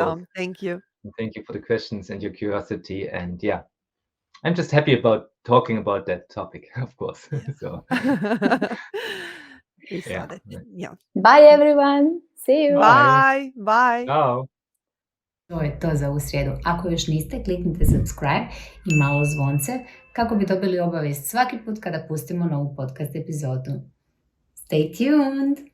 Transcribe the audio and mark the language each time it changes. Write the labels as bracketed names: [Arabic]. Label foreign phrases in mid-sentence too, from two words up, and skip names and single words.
[English] Tom. Thank you. And thank you for the questions and your curiosity. And I'm just happy about talking about that topic, of course. So, We saw yeah. that. Yeah. Bye everyone. See you. Bye. Bye. Ciao. [Croatian] To je to za ovu srijedu. Ako još niste, kliknite subscribe i malo zvonce kako bi dobili obavijest svaki put kada pustimo novu podcast epizodu. [English] Stay tuned!